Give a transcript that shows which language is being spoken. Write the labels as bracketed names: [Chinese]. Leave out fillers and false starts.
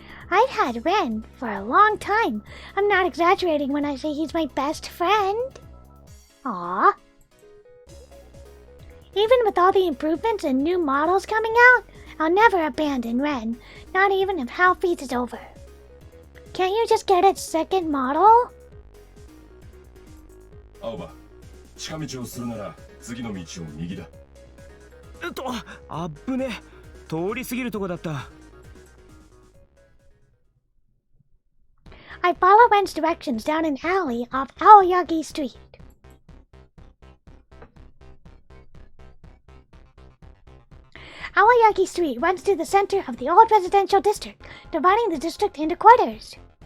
[English] I've had Ren for a long time. I'm not exaggerating when I say he's my best friend. Aww. Even with all the improvements and new models coming out, I'll never abandon Ren, not even if Hal Feast is over. Can't you just get its second model? [Japanese] 青葉、近道をするなら次の道を右だ。あっぶね。通り過ぎるとこだった。 [English] I follow Ren's directions down an alley off Aoyagi Street. Aoyagi Street runs through the center of the old residential district, dividing the district into quarters.